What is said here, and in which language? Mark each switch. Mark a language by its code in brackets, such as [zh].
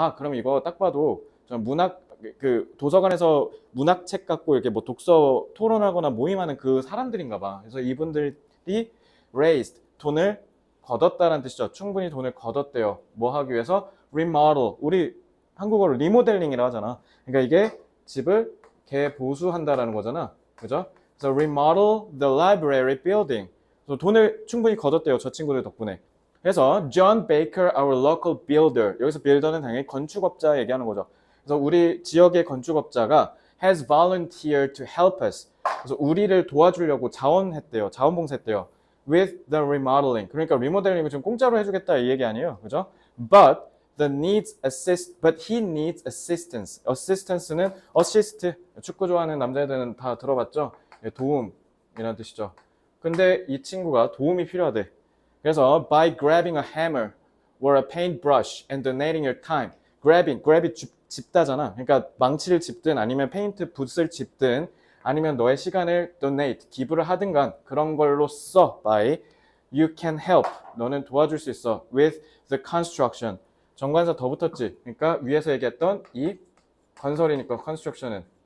[ko] 그럼 이거 딱 봐도 전 문학 그 도서관에서 문학책 갖고 이렇게 뭐 독서 토론하거나 모임하는 그 사람들인가 봐. 그래서 이분들이 raised 돈을 걷었다는 뜻이죠. 충분히 돈을 걷었대요. 뭐 하기 위해서? remodel. 우리 한국어로 리모델링이라고 하잖아. 그러니까 이게 집을 개보수한다라는 거잖아. 그죠? 그래서 [en] remodel the library building. [ko] 그래서 돈을 충분히 걷었대요. 저 친구들 덕분에. 그래서 [en] John Baker, our local builder. [ko] 여기서 builder는 당연히 건축업자 얘기하는 거죠. 그래서 우리 지역의 건축업자가 [en] has volunteered to help us. [ko] 그래서 우리를 도와주려고 자원했대요. 자원봉사했대요. [en] with the remodeling. [ko] 그러니까 리모델링을 좀 공짜로 해주겠다 이 얘기 아니에요. 그죠? [en] But he needs assistance. [ko] assistance는 assist. 축구 좋아하는 남자애들은 다 들어봤죠? 도움이라는 뜻이죠. 근데 이 친구가 도움이 필요하대. 그래서 [en] by grabbing a hammer or a paintbrush and donating your time. [ko] grab이 집다잖아. 그러니까 망치를 집든 아니면 페인트 붓을 집든 아니면 너의 시간을 donate, 기부를 하든간 그런 걸로 써. [en] by you can help. [ko] 너는 도와줄 수 있어. [en] with the construction. [ko] 정관사 더 붙었지. 그러니까 위에서 얘기했던 이 건설이니까 construction은